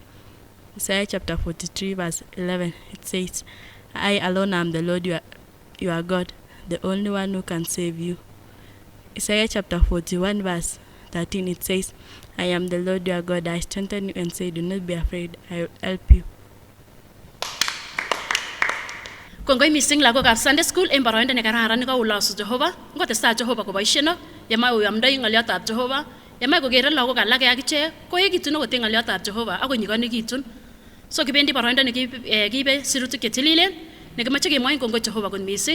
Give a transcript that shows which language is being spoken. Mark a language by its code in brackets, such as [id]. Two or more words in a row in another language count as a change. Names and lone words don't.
[en] Isaiah chapter 43 verse 11. It says, "I alone am the Lord your God, the only one who can save you." Isaiah chapter 41 verse 13. It says, "I am the Lord your God, I strengthen you and say, do not be afraid, I will help you." [kln] Kongoi mising lagokab Sunday School en boroindo nekararan nekaulosu Jehova. Ngotestai Jehova koboisieno, yemai oyamdoi ng'oliotab Jehova, yemai kokere lagok alak akichek koekitun okot en ng'oliotab Jehova ak konyigonekitun. So kibendi boroindo nekiibe sirutik chetililen nekimoche kemwoin kongoi Jehova kot mising.